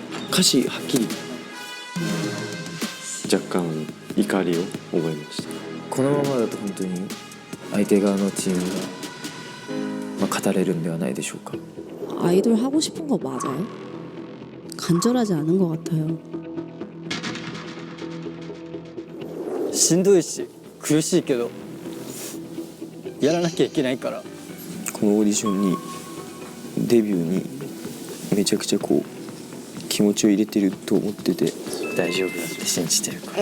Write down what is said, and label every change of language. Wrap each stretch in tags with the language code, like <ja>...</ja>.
<ja>歌詞はっきり。若干怒りを覚えました。このままだと本当に相手側のチームが、語れるんではないでしょうか。</ja> <ko>아이돌 하고 싶은 거 맞아요? 간절하지 않은 것 같아요.</ko> <ja>しんどいし苦しいけどやらなきゃいけないから。このオーディションにデビューにめちゃくちゃ気持ちを入れてると思ってて、大丈夫だって信じてるから。</ja>